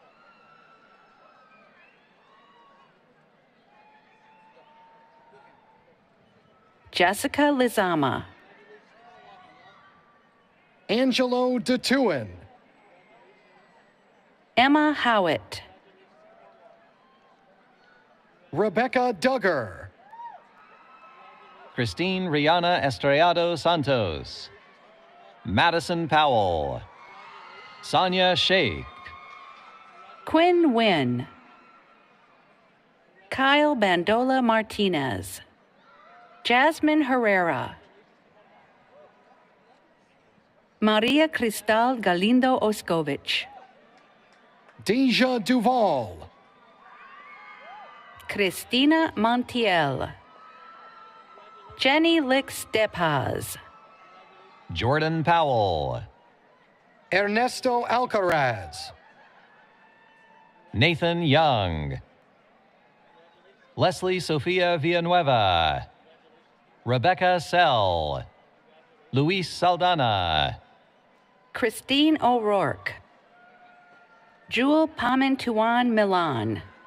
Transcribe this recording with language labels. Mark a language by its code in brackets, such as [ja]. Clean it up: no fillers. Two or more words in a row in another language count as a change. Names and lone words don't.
[en] Jessica Lizama, Angelo DeTuin, Emma Howitt, Rebecca Duggar, Christine Rihanna Estrellado Santos, Madison Powell, Sonia Sheikh, Quinn Wynn, Kyle Bandola Martinez, Jasmine Herrera, Maria Cristal Galindo Oskovich, Deja Duval, Cristina Montiel, Jenny Lix Depaz, Jordan Powell, Ernesto Alcaraz, Nathan Young, Leslie Sofia Villanueva, Rebecca Sell, Luis Saldana, Christine O'Rourke, Jewel Pamantuan Milan,